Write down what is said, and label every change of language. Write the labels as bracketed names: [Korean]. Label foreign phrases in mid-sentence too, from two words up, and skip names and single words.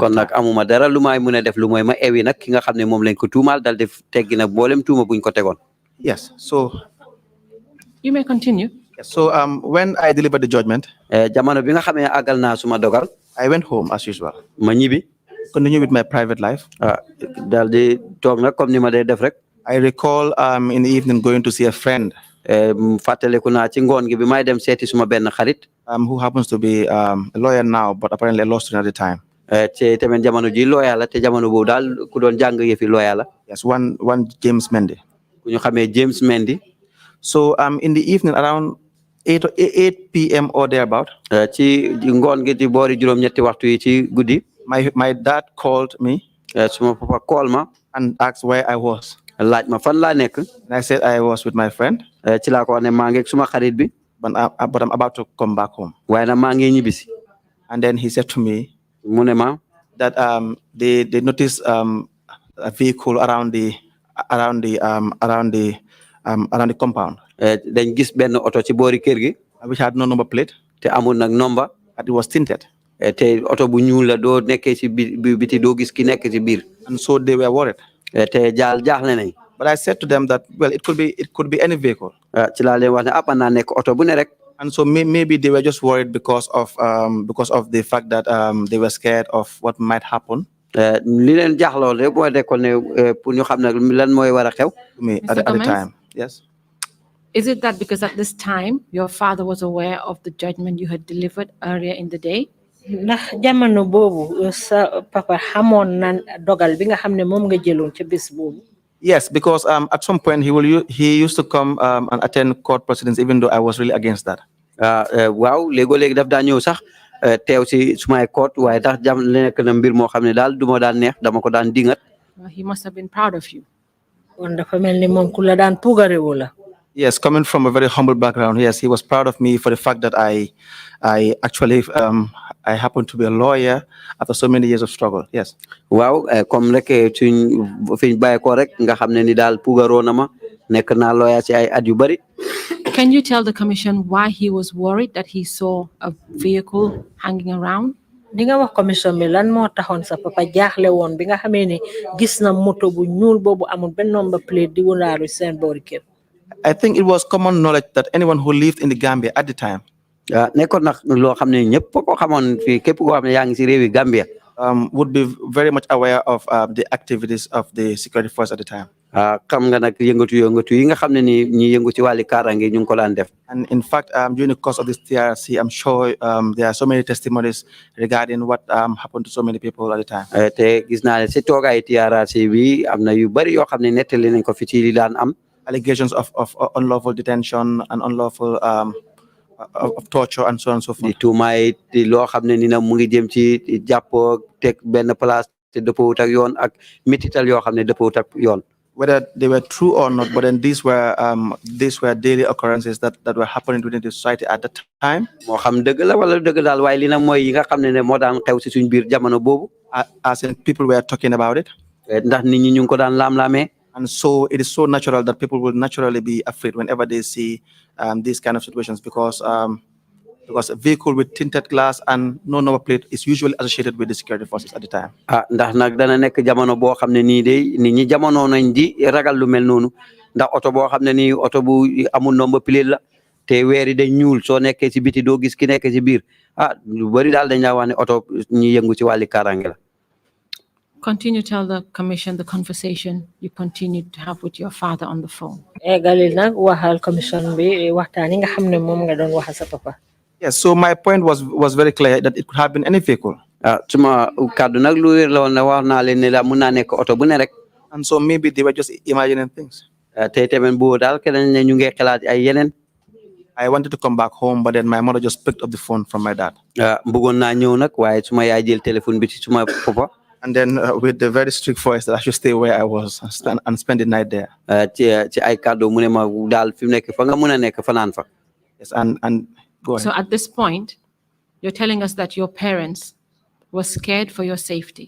[Wolof] kon nag amuma dara lu may mën a def lu mooy ma ewi nag ki nga xam ne moom lañ ko tuumaal dal def teggi nag boolem tuuma buñ ko tegoon. [English] Yes. So You may continue. so when I delivered the judgment, [Wolof] jamono bi nga xam ne àggal naa suma dogal [English] I went home as usual. [Wolof] ma ñibbi [English] Continue with my private life. [Wolof] dal di toog nag comme ni ma dee def rek. [English] I recall in the evening going to see a friend [Wolof] fàttaliku naa ci ngoon gi bi may dem seeti suma benn xarit [English] who happens to be a lawyer now, but apparently a law student at the time. [Wolof] te tamit jamono ji lawyer la te jamono boobu daal ku doon jàng yëfi lawyer la. [English] Yes, one James Mendy. [Wolof] ku ñu xamee James Mendy. [English] So in the evening around 8 p.m. or thereabout, [Wolof] ci ngoon gi ci boori juróom-ñetti waxtu yi ci guddi. [English] my dad called me [Wolof] suma papa call ma [English] and asked where I was. [Wolof] laaj ma fan laa nekk. [English] And I said I was with my friend, [Wolof] ci laa ko wax ne maa ngi ak suma xarit bi. [English] but I'm about to come back home. [Wolof] waaye nag maa ngi ñibbisi. [English] And then he said to me [Wolof] mu ne ma [English] that they noticed a vehicle around the compound, [Wolof] dañ gis benn oto ci boori kër gi. [English] which had no number plate, [Wolof] te amul nag nomba. [English] and it was tinted. [Wolof] te oto bu ñuul la doo nekkee ci biti doo gis ki nekk ci biir. [English] And so they were worried. [Wolof] te jaaxle nañ. [English] But I said to them that, well, it could be any vehicle. [Wolof] ci laa leen wax ne mën naa nekk oto bu ne rek. [English] And so maybe they were just worried because of the fact that they were scared of what might happen. [Wolof] li leen jaaxloo rek mooy dekkoon ne pour ñu xam ne lan mooy war a xew. [English] To me at the time. Yes. Is it that because at this time your father was aware of the judgment you had delivered earlier in the day? [Wolof] ndax jamono boobu sa papa xamoon na dogal bi nga xam ne moom nga jëloon ca bés boobu. [English] Yes, because at some point he used to come and attend court proceedings, even though I was really against that. [Wolof] waaw léegi daf daa ñëw sax teew si sumay court waaye tax jam nekk na mbir moo xam ne daal du ma daan neex dama ko daan dingat. [English] He must have been proud of you. [Wolof] kon dafa mel ni moom ku la daan puugarewu la. [English] Yes, coming from a very humble background, yes, he was proud of me for the fact that I actually I happened to be a lawyer after so many years of struggle. Yes. [Wolof] Waaw comme rek suñ fiñ bàyyi ko rek nga xam ne ni daal puugaroo na ma nekk naa lawyer ci ay at yu bari. [English] Can you tell the commission why he was worried that he saw a vehicle hanging around? [Wolof] di nga wax commission bi lan moo taxoon sa papa jaaxle woon bi nga xamee ne gis na moto bu ñuul boobu amul benn [English] number plate [Wolof] di wunaaru seen boori kër. [English] I think it was common knowledge that anyone who lived in the Gambia at the time [Wolof] nekkoon nag loo xam ne ñëpp ko xamoon fii képp koo xam ne yaa ngi si réewi Gambia [English] would be very much aware of the activities of the security force at the time. [Wolof] xam nga nag yëngatu yi nga xam ne ni ñi yëngu ci wàlli kaaraange ñu ngi ko daan def. [English] And in fact, during the course of this TRC, I'm sure there are so many testimonies regarding what happened to so many people at the time. [Wolof] te gis naa ne si toogaay TRC bi am na yu bari yoo xam ne nettali nañ ko fi ci li daan am. [English] Allegations of unlawful detention and unlawful of torture and so on and so forth. [Wolof] di tuumaay di loo xam ne ni na mu ngi jëm ci jàppoo teg benn place te dëppawut ak yoon ak métital yoo xam ne dëppawut ak yoon. [English] Whether they were true or not, but then these were daily occurrences that were happening within the society at the time. [Wolof] moo xam dëgg la wala dëgg daal waaye li na mooy yi nga xam ne moo daan xew si suñ biir jamono boobu. [English] As in people were talking about it. [Wolof] ndax nit ñi ñu ngi ko daan laam-laamee. [English] And so it is so natural that people will naturally be afraid whenever they see these kind of situations because a vehicle with tinted glass and no number plate is usually associated with the security forces at the time. [Wolof] ndax nag dana nekk jamono boo xam ne nii de nit ñi jamono nañ di ragal lu mel noonu ndax oto boo xam ne nii oto bu amul [English] number plate [Wolof] la te weer yi dañ ñuul soo nekkee ci biti doo gis ki nekk ci biir lu bari daal dañ laa wax ne oto ñi yëngu ci wàlli kaaraange la. [English] Continue to tell the commission the conversation you continued to have with your father on the phone. [Wolof] galil nag waxal commission bi waxtaan yi nga xam ne moom nga doon waxal sa papa. [English] Yes, so my point was very clear that it could have been any vehicle. [Wolof] suma kàddu nag lu wér la woon ne wax naa leen ne la mun naa nekk oto bu ne rek. [English] And so maybe they were just imagining things. [Wolof] te tamit boobu daal keneen ne ñu ngi xalaat ay yeneen. [English] I wanted to come back home, but then my mother just picked up the phone from my dad. [Wolof] bëggoon naa ñëw nag waaye suma yaay jël téléphone bi ci suma papa. [English] And then with the very strict voice that I should stay where I was and spend the night there. [Wolof] ci ay kàddu mu ne ma daal fi mu nekk fa nga mën a nekk fanaan fa. [English] Yes, and go ahead. So at this point, you're telling us that your parents were scared for your safety.